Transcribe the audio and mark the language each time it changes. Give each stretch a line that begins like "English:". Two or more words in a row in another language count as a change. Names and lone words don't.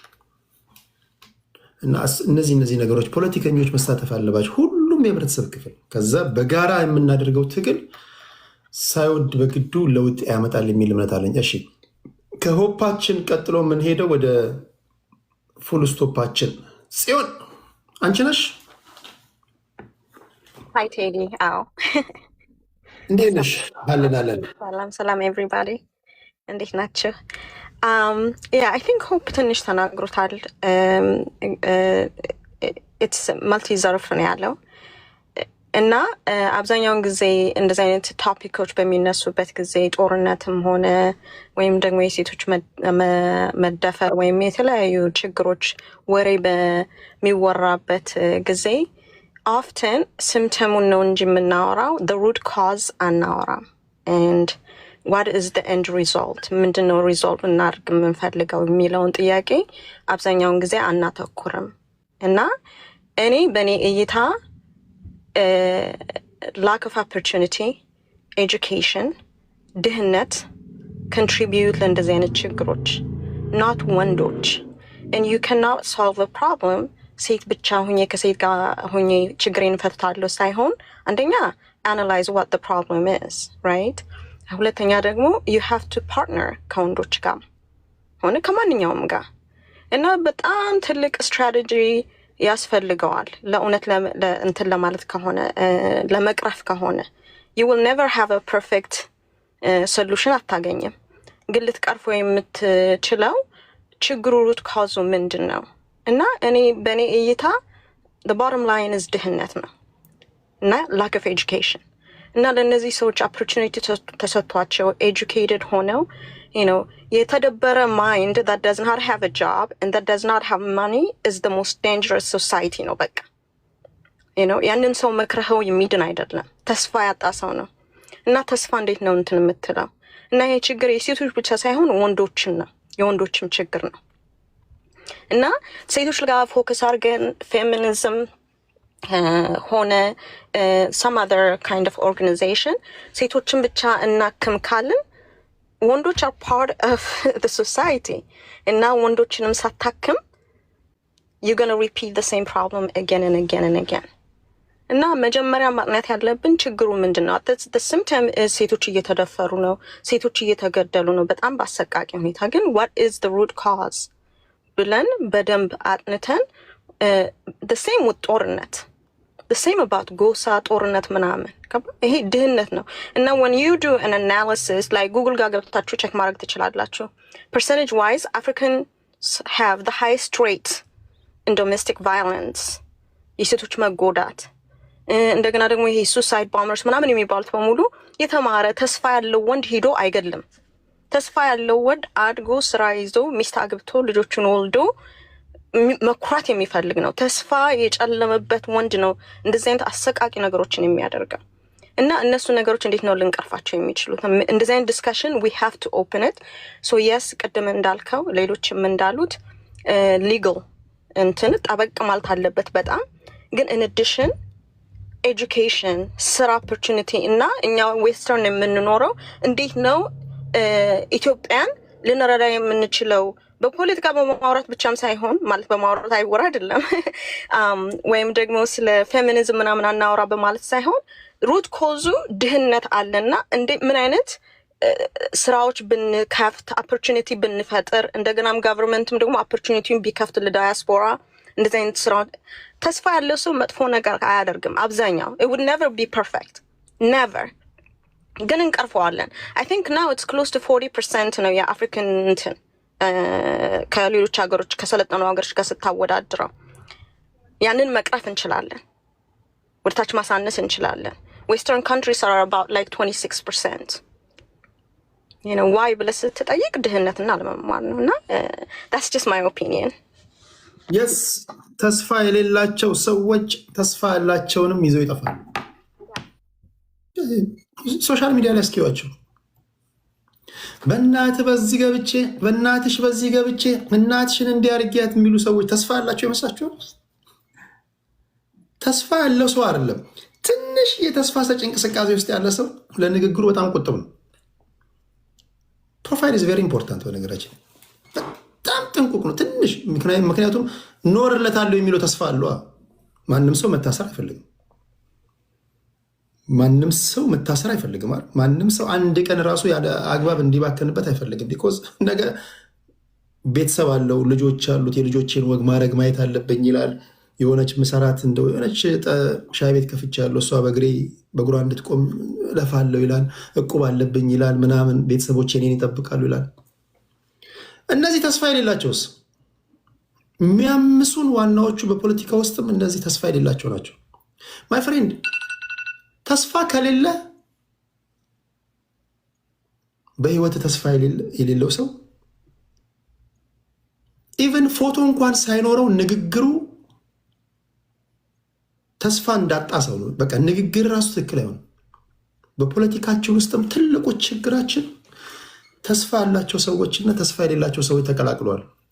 Amharic: እና እነዚህ ነገሮች ፖለቲከኞች መሳተፍ አለባቸው፣ ሁሉም የህብረተሰብ ክፍል። ከዛ በጋራ የምናደርገው ትግል ሳይወድ በግዱ ለውጥ ያመጣል የሚል እምነት አለኝ። እሺ ከሆፓችን ቀጥሎ የምንሄደው ወደ
English: full stopachin
Amharic: ጽዮን አንቺ ነሽ?
English: Hi Teddy. አዎ
Amharic: እንዴት ነሽ? አለን። ሰላም ኤቭሪባዲ እንዴት ናችሁ?
English: I think
Amharic: ሆፕ ትንሽ ተናግሮታል።
English: it's multi
Amharic: ዘርፍ ነው ያለው እና አብዛኛውን ጊዜ እንደዚህ አይነት ቶፒኮች በሚነሱበት ጊዜ ጦርነትም ሆነ ወይም ደግሞ የሴቶች መደፈር ወይም የተለያዩ ችግሮች ወሬ በሚወራበት ጊዜ
English: often symptomun
Amharic: ነው እንጂ የምናወራው
English: the root cause
Amharic: አናወራም።
English: and what is the end result
Amharic: ምንድነው ሪዞልቭ እናድርግ የምንፈልገው የሚለውን ጥያቄ አብዛኛውን ጊዜ አናተኩርም እና እኔ በእኔ እይታ
English: lack of opportunity, education,
Amharic: ድህነት contribute ለእንደዚህ አይነት ችግሮች not ወንዶች
English: and you cannot solve a problem
Amharic: ሴት ብቻ ሁኜ ከሴት ጋር ሁኜ ችግሬን ፈታለሁ ሳይሆን አንደኛ
English: analyze what the problem is, right?
Amharic: ሁለተኛ ደግሞ
English: you have to partner
Amharic: ከወንዶች ጋር ሆነ ከማንኛውም ጋር እና በጣም ትልቅ ስትራቴጂ ያስፈልገዋል ለእውነት እንትን ለማለት ከሆነ ለመቅረፍ ከሆነ
English: you will never have a perfect solution
Amharic: አታገኝም። ግን ልትቀርፎ የምትችለው ችግሩ
English: root cause
Amharic: ምንድን ነው እና እኔ በእኔ እይታ
English: the bottom line is
Amharic: ድህነት ነው እና
English: lack of education
Amharic: እና ለእነዚህ ሰዎች opportunity ተሰጥቷቸው educated ሆነው የተደበረ
English: mind that does not have a job and that does not have money is the most dangerous society
Amharic: ነው በቃ ያንን ሰው መክረኸው የሚድን አይደለም ተስፋ ያጣ ሰው ነው እና ተስፋ እንዴት ነው እንትን የምትለው እና ይሄ ችግር የሴቶች ብቻ ሳይሆን ወንዶችን ነው የወንዶችም ችግር ነው እና ሴቶች ጋር ፎከስ አድርገን ፌሚኒዝም
English: ሆነ some other kind of organization
Amharic: ሴቶችን ብቻ እናክም ካልን ወንዶች
English: are part of the society
Amharic: እና ወንዶችንም ሳታክም
English: you're going to repeat the same problem again and again and
Amharic: again እና መጀመሪያ ማጥናት ያለብን ችግሩ ምንድነው
English: the symptom is
Amharic: ሴቶች እየተደፈሩ ነው ሴቶች እየተገደሉ ነው በጣም በአሰቃቂ ሁኔታ ግን
English: what is the root cause
Amharic: ብለን በደንብ አጥንተን
English: the same with
Amharic: ጦርነት
English: the same about
Amharic: ጎሳ ጦርነት ምናምን ይሄ ድህነት ነው እና
English: when you do an analysis like Google
Amharic: ጋር ገብታችሁ ቼክ ማድረግ ትችላላችሁ
English: percentage wise Africans have the highest rate in domestic violence
Amharic: የሴቶች መጎዳት እንደገና ደግሞ ይሄ
English: suicide bombers
Amharic: ምናምን የሚባሉት በሙሉ የተማረ ተስፋ ያለው ወንድ ሄዶ አይገድልም ተስፋ ያለው ወንድ አድጎ ስራ ይዞ ሚስት አግብቶ ልጆቹን ወልዶ መኩራት የሚፈልግ ነው ተስፋ የጨለመበት ወንድ ነው እንደዚህ አይነት አሰቃቂ ነገሮችን የሚያደርገው እና እነሱ ነገሮች እንዴት ነው ልንቀርፋቸው የሚችሉት እንደዚህ አይነት
English: discussion we have to open it so yes
Amharic: ቅድም እንዳልከው ሌሎችም እንዳሉት legal እንትን ጠበቅ ማለት አለበት በጣም ግን
English: in addition education
Amharic: ስራ opportunity እና እኛ ዌስተርን የምንኖረው እንዴት ነው ኢትዮጵያን ልንረዳ የምንችለው በፖለቲካ በማውራት ብቻም ሳይሆን ማለት በማውራት አይወራ አይደለም ወይም ደግሞ ስለ ፌሚኒዝም ምናምን አናወራ በማለት ሳይሆን
English: root cause
Amharic: ድህነት አለና እንዴ ምን አይነት ስራዎች ብንከፍት opportunity ብንፈጥር እንደገናም governmentም ደግሞ opportunityን ቢከፍት ለዳያስፖራ እንደዚህ አይነት ስራ ተስፋ ያለው ሰው መጥፎ ነገር አያደርግም አብዛኛው
English: it would never be perfect never
Amharic: ግን እንቀርፈዋለን
English: I think now it's close to 40%
Amharic: ነው የአፍሪካን እንትን ከሌሎች ሀገሮች ከሰለጠኑ ሀገሮች ጋር ስታወዳድረው ያንን መቅረፍ እንችላለን ወደታች ማሳነስ እንችላለን
English: western countries are about like 26%
Amharic: why ብለህ ስትጠይቅ ድህነትና አለመማር ነውና
English: that's just my opinion
Amharic: yes ተስፋ የሌላቸው ሰዎች ተስፋ ያላቸውንም ይዘው ይጠፋሉ
English: social media
Amharic: ላይ እስኪዋቸው በእናትህ በዚህ ገብቼ በእናትሽ በዚህ ገብቼ እናትሽን እንዲያርጊያት የሚሉ ሰዎች ተስፋ ያላቸው ይመስላችኋል ተስፋ ያለው ሰው አይደለም ትንሽ የተስፋ ሰጪ እንቅስቃሴ ውስጥ ያለ ሰው ለንግግሩ በጣም ቁጥብ ነው
English: profile is very important
Amharic: በነገራችን በጣም ጥንቁቅ ነው ትንሽ ምክንያቱም ኖርለታለሁ የሚለው ተስፋ አለው ማንም ሰው መታሰር አይፈልግም ማንም ሰው አንድ ቀን ራሱ ያለ አግባብ እንዲባከንበት አይፈልግም because ነገ ቤተሰብ አለው ልጆች አሉት የልጆችን ወግ ማድረግ ማየት አለብኝ ይላል የሆነች መሰራት እንደው የሆነች ሻይ ቤት ከፍቻለሁ እሷ በግሯ እንድትቆም ለፋለሁ ይላል እቁብ አለብኝ ይላል ምናምን ቤተሰቦች እኔን ይጠብቃሉ ይላል እነዚህ ተስፋ የሌላቸውስ የሚያምሱን ዋናዎቹ በፖለቲካ ውስጥም እነዚህ ተስፋ የሌላቸው ናቸው
English: my friend
Amharic: ተስፋ ከሌለ በህይወት ተስፋ የሌለው ሰው
English: even photo
Amharic: እንኳን ሳይኖረው ንግግሩ ተስፋ እንዳጣ ሰው ነው በቃ ንግግር ራሱ ትክክል አይሆንም በፖለቲካችን ውስጥም ትልቁ ችግራችን ተስፋ ያላቸው ሰዎችና ተስፋ የሌላቸው ሰዎች ተቀላቅለዋል